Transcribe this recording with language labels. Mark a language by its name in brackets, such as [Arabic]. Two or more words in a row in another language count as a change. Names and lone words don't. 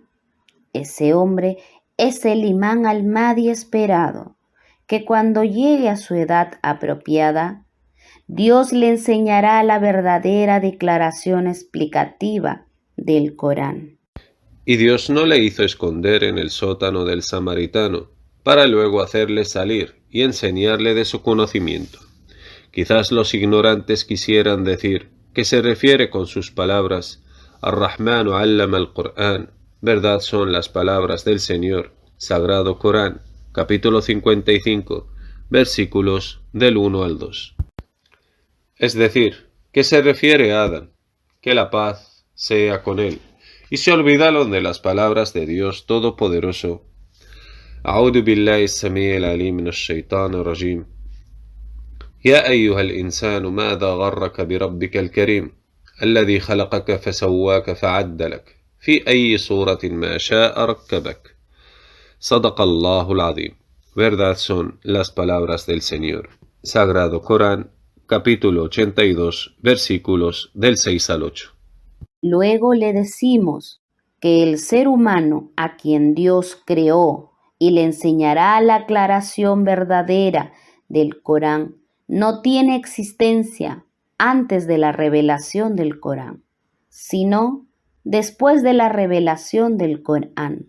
[Spanish] Ese hombre es el Imán al-Mahdi esperado, que cuando llegue a su edad apropiada, Dios le enseñará la verdadera declaración explicativa del Corán. Y Dios no le hizo esconder en el sótano del samaritano, para luego hacerle salir y enseñarle de su conocimiento. Quizás los ignorantes quisieran decir que se refiere con sus palabras [Arabic] الرحمن علم القرآن. [Spanish] Verdad son las palabras del Señor. Sagrado Corán, capítulo 55, versículos del 1 al 2. Es decir, que se refiere a Adán, que la paz sea con él, y se olvidaron de las palabras de Dios Todopoderoso. [Arabic] أعوذ بالله السميع العليم من الشيطان الرجيم. يا أيها الإنسان ماذا غرك بربك الكريم الذي خلقك فسواك فعدلك في أي صورة ما شاء ركبك. صدق الله العظيم. [Spanish] Verdad son las palabras del Señor. Sagrado Corán, capítulo 82, versículos del 6 al 8. Luego le decimos que el ser humano a quien Dios creó y le enseñará la aclaración verdadera del Corán no tiene existencia antes de la revelación del Corán, sino después de la revelación del Corán.